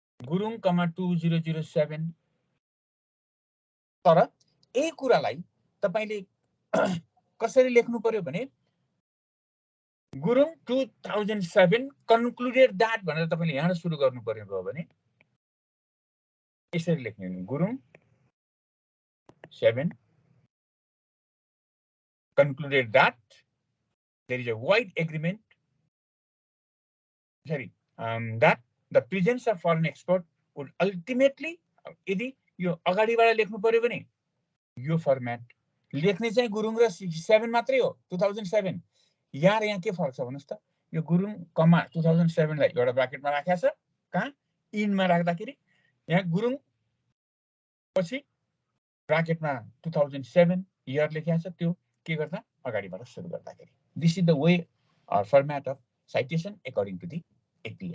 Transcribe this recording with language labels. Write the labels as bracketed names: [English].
[Nepali] गुरुङ, 2007. तर यही कुरालाई तपाईले कसरी लेख्नु पर्यो भने गुरुङ 2007 कन्क्लुडेड दैट भनेर तपाईले यहाँ सुरु गर्नु पर्यो भयो भने यसरी लेख्नु नि. [English] Gurung 7 concluded that there is a wide agreement that the presence of foreign expert would ultimately, [Nepali] यदि यो अगाडिबाट लेख्नु पर्यो भने यो फर्मेट लेख्ने चाहिँ गुरुङ र 7 मात्रै हो. 2007 यहाँ के फरक छ भन्नुस् त. यो गुरुङ कमा 2007 लाई एउटा ब्र्याकेटमा राखेको छ. कहाँ? इनमा राख्दाखेरि यहाँ गुरुङ पछि ब्र्याकेटमा 2007 इयर लेखेको छ. त्यो के गर्दा अगाडिबाट सुरु गर्दाखेरि. [English] This is the way or format of citation according to the APA.